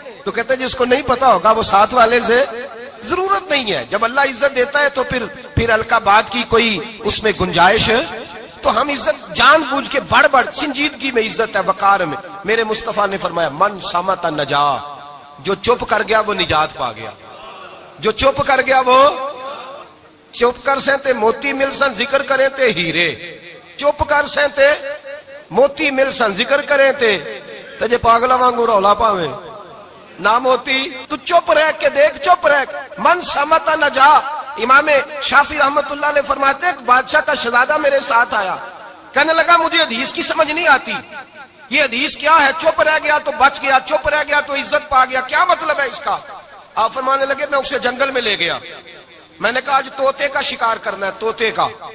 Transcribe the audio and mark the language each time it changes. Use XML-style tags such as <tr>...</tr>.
<ur>تو کہتے ہیں جس کو نہیں پتا ہوگا وہ ساتھ والے سے ضرورت نہیں ہے. جب اللہ عزت دیتا ہے تو پھر القابات کی کوئی اس میں گنجائش. تو ہم عزت جان بوجھ کے بڑھ سنجیدگی میں عزت ہے, وقار میں. میرے مصطفیٰ نے فرمایا</ur> <ar>من صمت نجا,</ar> <ur>جو چپ کر گیا وہ نجات پا گیا. جو چپ کر گیا وہ</ur> <pa>چپ کر سہتے موتی مل سن ذکر کریں تے ہیرے, چپ کر سہتے موتی مل سن ذکر کریں تے جے پاگلا وانگو رولا پاویں نہ موتی.</pa> <ur>تو چپ رہ کے دیکھ, چپ رہ.</ur> <ar>من صمت نجا.</ar> <ur>امام شافعی رحمت اللہ علیہ فرماتے ہیں بادشاہ کا شہزادہ میرے ساتھ آیا, کہنے لگا مجھے حدیث کی سمجھ نہیں آتی, یہ حدیث کیا ہے؟ چپ رہ گیا تو بچ گیا, چپ رہ گیا تو عزت پا گیا, کیا مطلب ہے اس کا؟ آپ فرمانے لگے میں اسے جنگل میں لے گیا, میں نے کہا آج طوطے کا شکار کرنا ہے, طوطے کا.</ur>